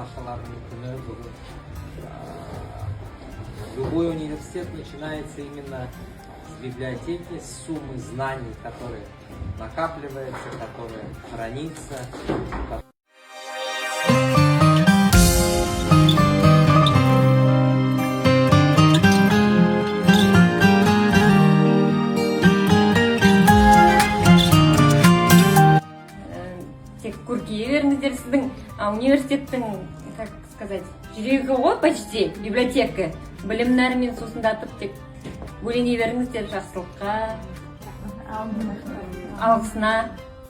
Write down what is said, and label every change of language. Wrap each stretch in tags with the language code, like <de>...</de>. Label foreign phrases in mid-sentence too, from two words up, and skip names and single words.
<kk>жастардың күні бүгін.</kk> <ru>Любой университет начинается именно с библиотеки, с суммы знаний, которые накапливаются, которые хранятся.</ru> <kk>Тек көркейе беріңіздер, сіздің университеттің,</kk> <ru>как сказать,</ru> <kk>жүрегі ғой почти, библиотека. Білім нәрімен сусындатып, тек бөлене беріңіздер жақсылыққа, алғысына.</kk>